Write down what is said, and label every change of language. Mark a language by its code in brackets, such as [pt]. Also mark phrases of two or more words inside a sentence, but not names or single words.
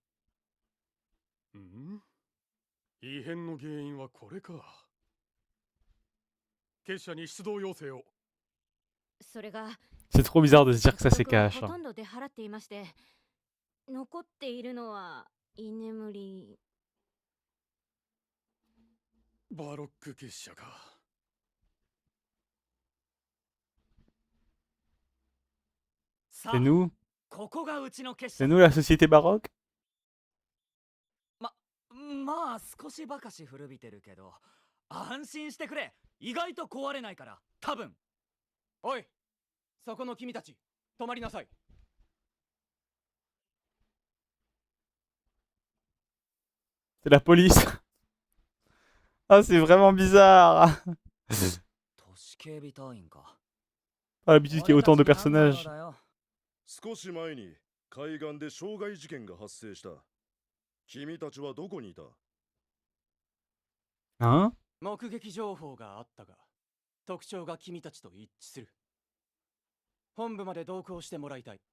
[ja] ん？異変の原因はこれか。結社に出動要請を。それが [fr] C'est trop bizarre de se dire que ça c'est [ja] 僕は [fr] cash. [ja] ほとんど出払っていまして、残っているのは居眠り。バロック結社か。さ [fr] C'est [ja] あ、 [fr] nous? [ja] ここがうちの結 [fr] C'est [ja] 社。 [fr] nous la société baroque? [ja] まあ少しばかし古びてるけど、安心してくれ。意外と壊れないから、多分。おい、そこの君たち、止まりなさい。 [fr] C'est la police. Ah, c'est vraiment bizarre. [ja] 都市警備隊員か。 [fr] Pas l'habitude qu'il y ait autant de personnages. [ja] 少し前に海岸で傷害事件が発生した。君たちはどこにいた？ [fr] Hein? [ja] 目撃情報があったが、特徴が君たちと一致する。本部まで同行してもらいたい。